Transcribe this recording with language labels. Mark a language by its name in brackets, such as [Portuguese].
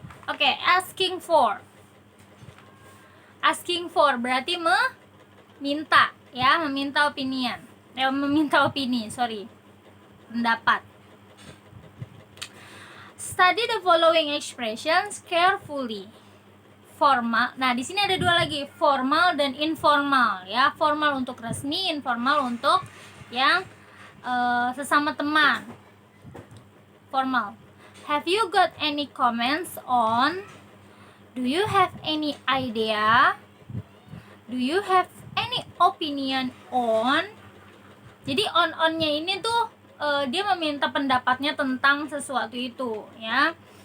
[Indonesian] Oke, asking for. Asking for berarti meminta, ya, meminta opinion. Meminta opini, pendapat. [English] Study the following expressions carefully. [Indonesian] Formal. Nah, di sini ada dua lagi, formal dan informal, ya. Formal untuk resmi, informal untuk yang sesama teman. Formal. [English] Have you got any comments on? Do you have any idea? Do you have any opinion on? [Indonesian] Jadi on-nya ini tuh dia meminta pendapatnya tentang sesuatu itu, ya.